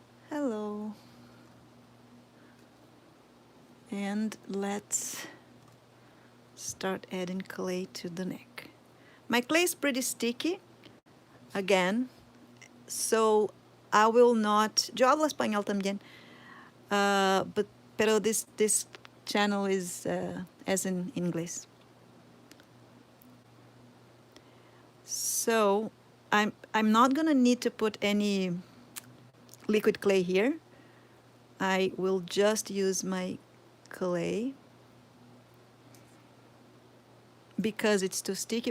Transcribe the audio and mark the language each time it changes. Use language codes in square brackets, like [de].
[en] Hello. And let's start adding clay to the neck. My clay is pretty sticky, again, so I will not. [es] Yo hablo español también, pero [en] this channel is as in English. So I'm not gonna need to put any liquid clay here. I will just use my clay because it's too sticky.